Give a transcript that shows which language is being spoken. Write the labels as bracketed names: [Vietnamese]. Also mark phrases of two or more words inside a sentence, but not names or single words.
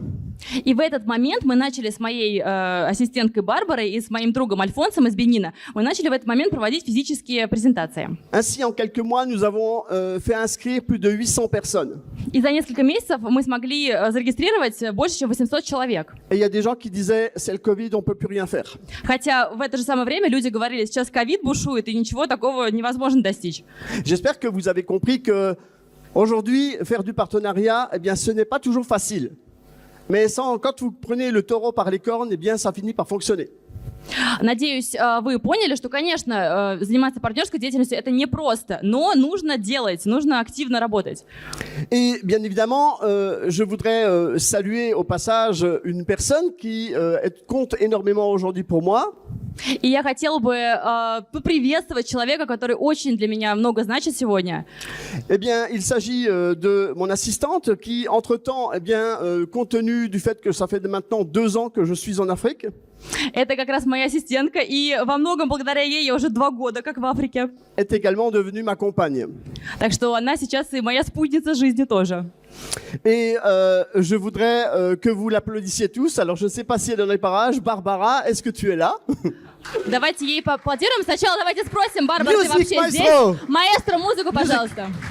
[Russian] И в этот момент мы начали с моей ассистенткой Барбарой и с моим другом Альфонсом из Бенина, мы начали в этот момент проводить физические презентации. [French] Ainsi, en quelques mois, nous avons fait inscrire plus de 800 personnes. [Russian] И за несколько месяцев мы смогли зарегистрировать больше, чем 800 человек. [French] Et il y a des gens qui disaient, c'est le Covid, on peut plus rien faire. [Russian] Хотя в это же самое время люди говорили, сейчас ковид бушует, и ничего такого невозможно достичь. [French] J'espère que vous avez compris que aujourd'hui, faire du partenariat, eh bien, ce n'est pas toujours facile. Mais quand vous prenez le taureau par les cornes, eh bien, ça finit par fonctionner. [Russian] Надеюсь, вы поняли, что, конечно, заниматься партнерской деятельностью это непросто, но нужно делать, нужно активно работать. [French] Et bien évidemment, je voudrais saluer au passage une personne qui compte énormément aujourd'hui pour moi. [Russian] И я хотела бы поприветствовать человека, который очень для меня много значит сегодня. [French] Eh bien, il s'agit de mon assistante qui, entre-temps, eh bien, compte tenu du fait que ça fait maintenant 2 ans que je suis en Afrique. [Russian] Это как раз моя ассистентка, и во многом благодаря ей я уже 2 года как в Африке. [French] Est également devenue ma compagne. [Russian] Так что она сейчас и моя спутница жизни тоже. [French] Et je voudrais que vous l'applaudissiez tous. Alors, je ne sais pas si elle est dans les parages. Barbara, est-ce que tu es là? [Russian] Давайте ей поаплодируем. Сначала давайте спросим, Барбара, ты Music, вообще maestro. здесь? Маэстро, музыку, пожалуйста.